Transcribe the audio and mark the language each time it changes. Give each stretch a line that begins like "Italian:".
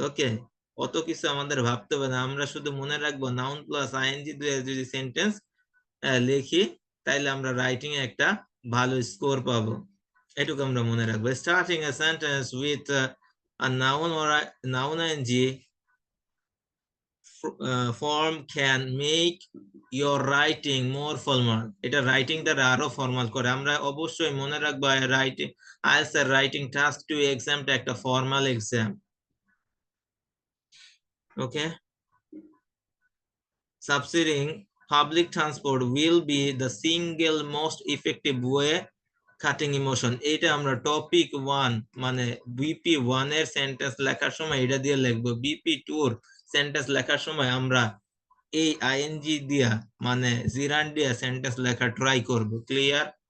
Bangla: ওকে, অত কিছু আমাদের ভাবতে হবে না, আমরা শুধু মনে রাখবো নাউন প্লাস আইএনজি দিয়ে যদি সেন্টেন্স লিখি, তাইলে আমরা রাইটিং এ একটা ভালো স্কোর পাবো। এটুকু আমরা মনে রাখবো।
English: Starting a sentence with a noun or a noun ing form can make your writing more formal.
Bangla: এটা রাইটিং দ্বারা আরো ফর্মাল করে। আমরা অবশ্যই মনে রাখবো রাইটিং আইএলটিএস এর রাইটিং টাস্ক 2 এক্সামটা একটা formal exam.
English: Okay, subsidizing public transport will be the single most effective way cutting emotion.
Bangla: এটা আমরা টপিক 1 মানে বিপি 1 এর সেন্টেন্স লেখার সময় এটা দিয়ে লিখবো। বিপি 2 এর সেন্টেন্স লেখার সময় আমরা এই আইএনজি দিয়া মানে জিরান্ড দিয়া সেন্টেন্স লেখা ট্রাই করব। ক্লিয়ার?